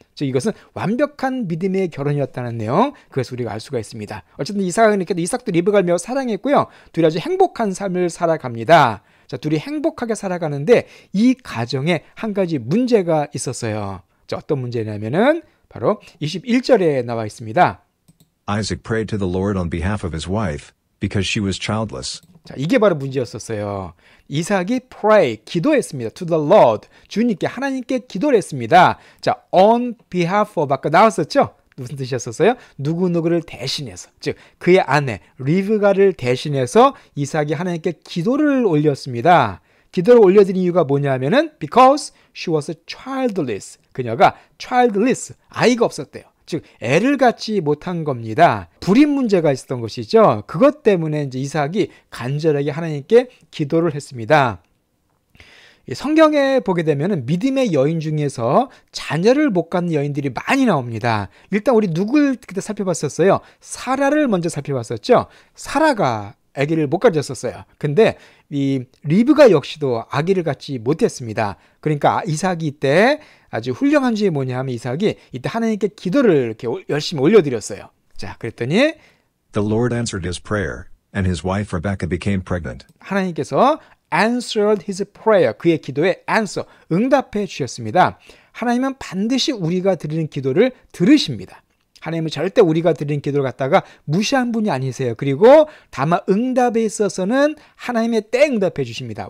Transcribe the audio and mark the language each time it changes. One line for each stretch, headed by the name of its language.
Korean: 즉 이것은 완벽한 믿음의 결혼이었다는 내용, 그것을 우리가 알 수가 있습니다. 어쨌든 이삭도 리브가를 매우 사랑했고요. 둘이 아주 행복한 삶을 살아갑니다. 자, 둘이 행복하게 살아가는데 이 가정에 한 가지 문제가 있었어요. 자, 어떤 문제냐면은 바로 21절에 나와 있습니다.
English: Isaac prayed to the Lord on behalf of his wife, because she was childless.
Korean: 자, 이게 바로 문제였었어요. 이삭이 pray, 기도했습니다.
English: To the Lord,
Korean: 주님께, 하나님께 기도를 했습니다. 자, on behalf of, 아까 나왔었죠? 무슨 뜻이었었어요? 누구누구를 대신해서, 즉 그의 아내 리브가를 대신해서 이삭이 하나님께 기도를 올렸습니다. 기도를 올려드린 이유가 뭐냐면은
English: because she was childless.
Korean: 그녀가 childless, 아이가 없었대요. 즉 애를 갖지 못한 겁니다. 불임 문제가 있었던 것이죠. 그것 때문에 이제 이삭이 간절하게 하나님께 기도를 했습니다. 성경에 보게 되면 믿음의 여인 중에서 자녀를 못 갖는 여인들이 많이 나옵니다. 일단 우리 누굴 그때 살펴봤었어요? 사라를 먼저 살펴봤었죠. 사라가 아기를 못 가졌었어요. 근데 이 리브가 역시도 아기를 갖지 못했습니다. 그러니까 이삭이 이때 아주 훌륭한 점이 뭐냐 하면 이삭이 이때 하나님께 기도를 이렇게 열심히 올려드렸어요. 자, 그랬더니
English: The Lord answered his prayer, and his wife Rebekah became pregnant.
Korean: 하나님께서
English: answered his prayer,
Korean: 그의 기도에 answer, 응답해 주셨습니다. 하나님은 반드시 우리가 드리는 기도를 들으십니다. 하나님은 절대 우리가 드리는 기도를 갖다가 무시한 분이 아니세요. 그리고 다만 응답에 있어서는 하나님의 때 응답해 주십니다.